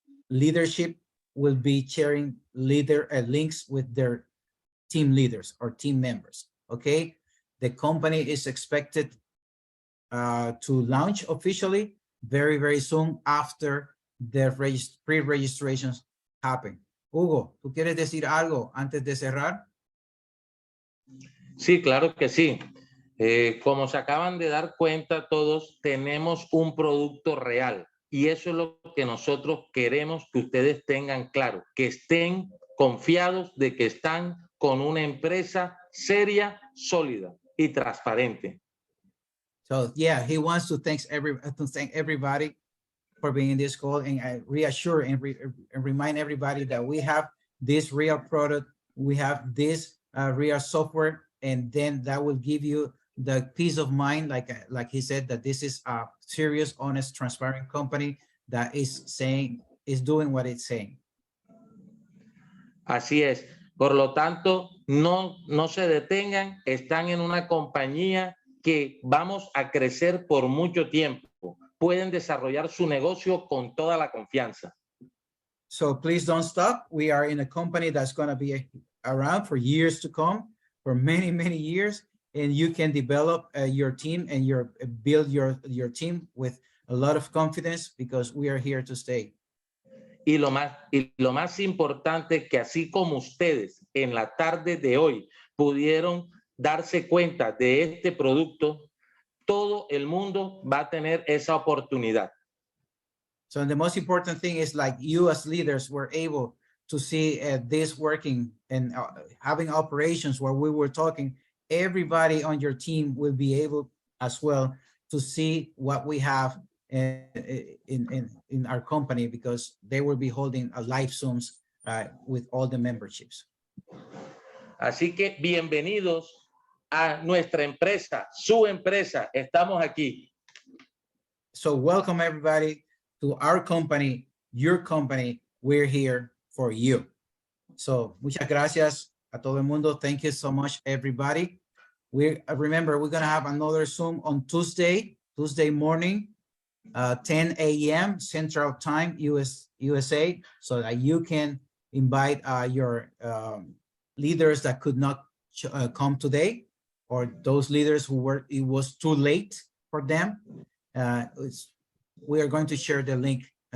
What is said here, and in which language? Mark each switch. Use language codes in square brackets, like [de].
[en] Leadership will be sharing links with their team leaders or team members, okay? The company is expected to launch officially very, very soon after the pre-registrations happen. [es] Hugo, ¿tú quieres decir algo antes de cerrar? Sí, claro que sí. Como se acaban de dar cuenta todos, tenemos un producto real y eso es lo que nosotros queremos que ustedes tengan claro, que estén confiados de que están con una empresa seria, sólida y transparente. [en] So yeah, he wants to thank everybody for being in this call, and I reassure and remind everybody that we have this real product, we have this real software, and then that will give you the peace of mind, like he said, that this is a serious, honest, transparent company that is doing what it's saying. [es] Así es. Por lo tanto, no se detengan, están en una compañía que vamos a crecer por mucho tiempo. Pueden desarrollar su negocio con toda la confianza. [en] So please don't stop. We are in a company that's going to be around for years to come, for many, many years, and you can develop your team and build your team with a lot of confidence because we are here to stay. [es] Y lo más importante, que así como ustedes en la tarde de hoy pudieron darse cuenta de este producto, todo el mundo va a tener esa oportunidad. [en] So the most important thing is, like, you as leaders were able to see this working and having operations where we were talking, everybody on your team will be able as well to see what we have in our company, because they will be holding a live Zooms with all the memberships. [es] Así que bienvenidos a nuestra empresa, su empresa. Estamos aquí. [en] So welcome everybody to our company, your company. We're here for you. [es] So muchas gracias a todo el mundo. [en] Thank you so much, everybody. Remember, we're going to have another Zoom on Tuesday morning, 10 a.m. Central Time, USA, so that you can invite your leaders that could not come today, or those leaders it was too late for them. We are going to share the link